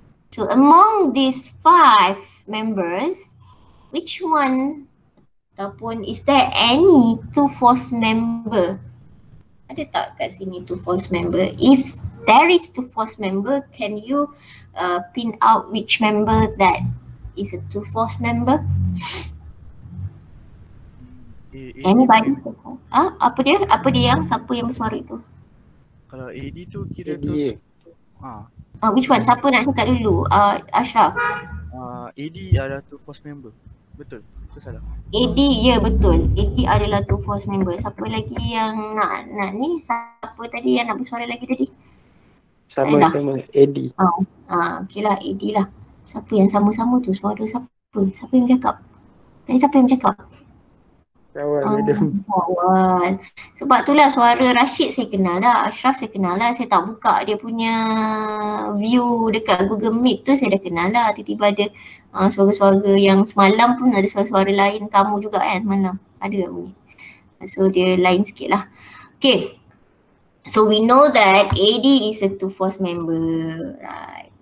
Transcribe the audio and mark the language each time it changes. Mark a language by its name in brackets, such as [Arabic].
[English] So among these 5 members, which one [Malay] ataupun [English] is there any two force member? [Malay] Ada tak kat sini [English] two force member? If there is two force member, can you pin out which member that is a two force member? Anybody? [Malay] Apa dia yang, siapa yang bersuara itu? Kalau AD tu kira tu [English] which one? [Malay] Siapa nak cakap dulu? Ashraf. AD adalah two force member. Betul? Itu salah. AD, ya betul. AD adalah two force member. Siapa lagi yang nak ni? Siapa tadi yang nak bersuara lagi tadi? Sama AD. Okay lah, AD lah. Siapa yang sama-sama tu? Suara siapa? Siapa yang bercakap? Tadi siapa yang bercakap? Awal madam. Awal. Sebab itulah suara Rashid saya kenal lah, Ashraf saya kenal lah. Saya tak buka dia punya view dekat Google Meet tu, saya dah kenal lah. Tiba-tiba ada suara-suara yang semalam pun ada suara-suara lain kamu juga kan semalam. Ada tak bunyi? So dia lain sikit lah. Okay. [English] So we know that AD is a 2 force member, right?